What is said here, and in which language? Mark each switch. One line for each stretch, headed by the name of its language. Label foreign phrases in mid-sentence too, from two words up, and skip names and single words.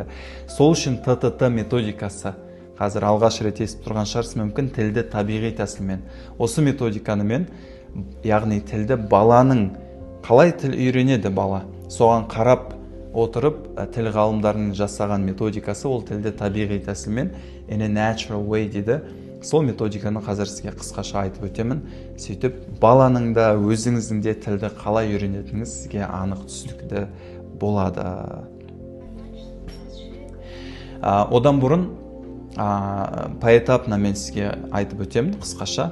Kazakh: Сол үшін ТТТ методикасы, қазір алғаш рет естіп тұрған шығарсыз мүмкін, тілді табиғи тәсілмен. Осы методиканы мен, яғни тілді баланың қалай тіл үйренеді бала, соған қарап отырып, тіл ғалымдарының жасаған методикасы, ол тілді табиғи тәсілмен,
English: in a natural way дейді.
Kazakh: Сол методиканы қазір сізге қысқаша айтып өтемін. Сөйтіп, баланың да өзіңіздің де тілді қалай үйренетініңіз сізге анық түсінікті болады. Одан бұрын поэтапно мен сізге айтып өтемін қысқаша.